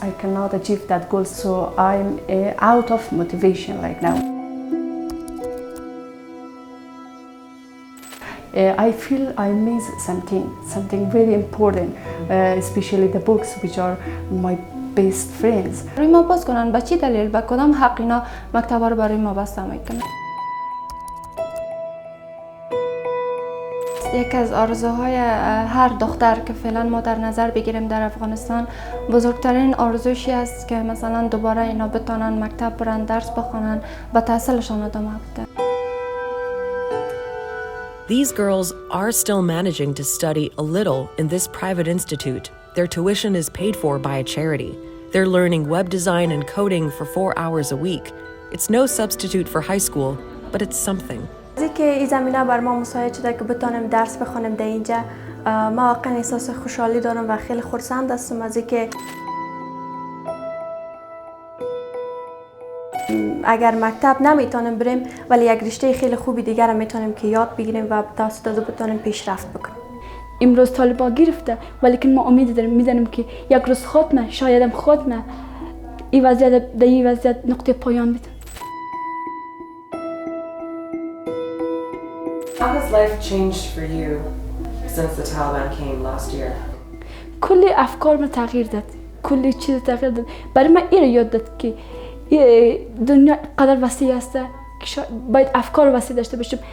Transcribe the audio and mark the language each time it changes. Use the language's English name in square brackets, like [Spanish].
[English] I cannot achieve that goal, so I'm out of motivation right now. I feel I miss something very important, especially the books which are my best friends. [Persian] روی ما باز کنن با چی دلیل با کدام حق اینا مکتب رو برای ما بسته میکنن. یکی از آرزوهای هر دختر که فعلا ما در نظر بگیریم در افغانستان، بزرگترین آرزوشی است که مثلا دوباره اینا بتونن مکتب برن، درس بخونن، با تحصیلشان ادامه بدن. [English] These girls are still managing to study a little in this private institute. Their tuition is paid for by a charity. They're learning web design and coding for 4 hours a week. It's no substitute for high school, but it's something. [Persian] از که این زمینه بر ما مساعد شده که بتونم درس بخونم در اینجا، ما واقعا احساس خوشحالی دارم و خیلی خرسند هستم از اینکه اگر مکتب نمیتونیم بریم ولی یک رشته خیلی خوبی دیگر هم میتونیم که یاد بگیریم و توسط از بتونیم پیشرفت بکنیم. امروز طالبان گرفته ولی ما امید داریم، میدونیم که یک روز خاتمه، شاید هم خاتمه، این وضعیت در این وضعیت نقطه پایان میده. [English] How has life changed for you since the Taliban came last year? [Persian] کلی افکار ما تغییر داد، کلی چیز تغییر داد. برای من این رو یاد داد که دنیا قدر وسیع است که باید افکار وسیع داشته باشیم.